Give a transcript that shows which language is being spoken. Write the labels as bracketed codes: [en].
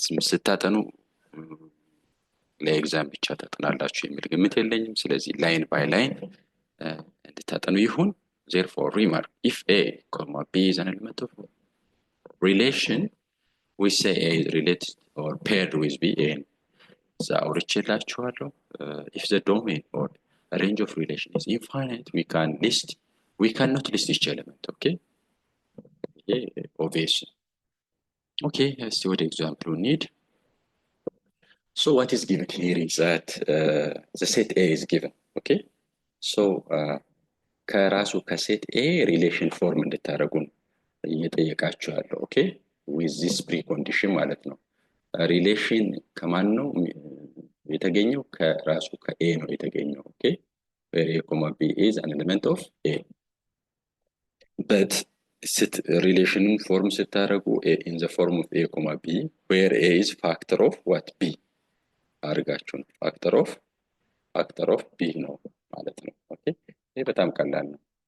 [am] ስታጠኑ ለኤግዛም ብቻ ታጠናላችሁ የሚል ግምት የለኝም ስለዚህ ላይን ባይ ላይን እንድታጠኑ ይሁን [en] therefore remark if A, B is an element of relation we say A is related or paired with B and so አውርቼላችኋለሁ if the domain or a range of relation is infinite we cannot list each element okay obvious okay let's see what example we need so what is given here is that the set A is given okay so [am] ከራሱ ከሴት ኤ ሪሌሽን ፎርም እንድታደርጉ እየጠየቃችሁ ያለው። ኦኬ ዊዝ ዚስ ፕሪኮንዲሽን ማለት ነው። ሪሌሽን ከማን ነው የተገኘው? ከራሱ ከኤ ነው የተገኘው። ኦኬ [en] where a comma b is an element of a, but ሪሌሽኑን ፎርም ስታደርጉ in the form of a comma b where a is factor of what b አድርጋችሁ ነው factor of b ነው ማለት ነው። [am] ኦኬ ይሄ በጣም ቀላል ነው።